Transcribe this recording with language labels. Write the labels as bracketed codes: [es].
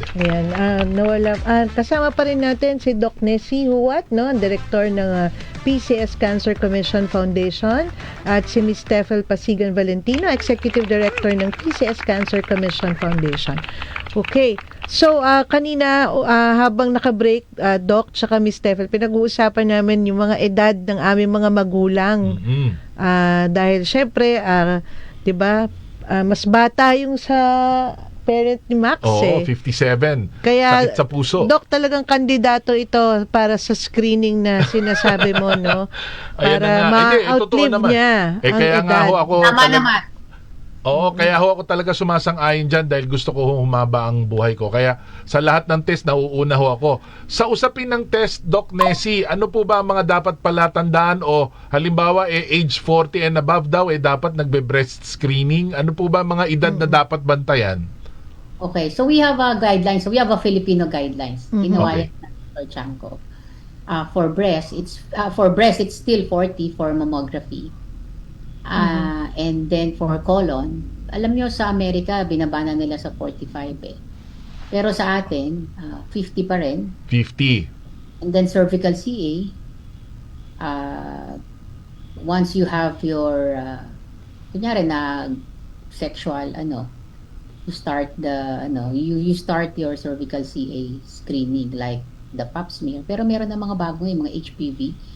[tl] Ayan, kasama pa rin natin si Doc Nessie Huwat, ang director ng PCS Cancer Commission Foundation, at si Ms. Tefel Pasigan Valentino, executive director ng PCS Cancer Commission Foundation. Okay, so kanina habang naka-break, Doc tsaka Ms. Tefel, pinag-uusapan namin yung mga edad ng aming mga magulang. Dahil syempre, diba, mas bata yung sa parent ni Max. Oo, 57. Kaya, sakit sa puso. Doc, talagang kandidato ito para sa screening na sinasabi mo, no? Para ma-outlive niya ang kaya nga ho ako Naman. Oo, kaya ho ako talaga sumasang-ayon dyan dahil gusto ko humaba ang buhay ko. Kaya sa lahat ng test, nauuna ho ako. Sa usapin ng test, Doc Nessie, ano po ba ang mga dapat palatandaan o halimbawa [en] age 40 and above [tl] daw dapat nagbe-breast screening? Ano po ba ang mga edad na dapat bantayan? [en] Okay, so we have a guidelines. So we have a Filipino guidelines. [tl] Ginawa yan ng Dr. Chanko. [en] For breast, it's still 40 for mammography. And then for colon, [tl] alam nyo sa Amerika, binabana nila sa 45 Pero sa atin, 50 pa rin. 50. [en] And then cervical CA, once you have your, [tl] kunyari na sexual, [en] you start you start your cervical CA screening like the pap smear. [tl] Pero meron na mga bago mga HPV.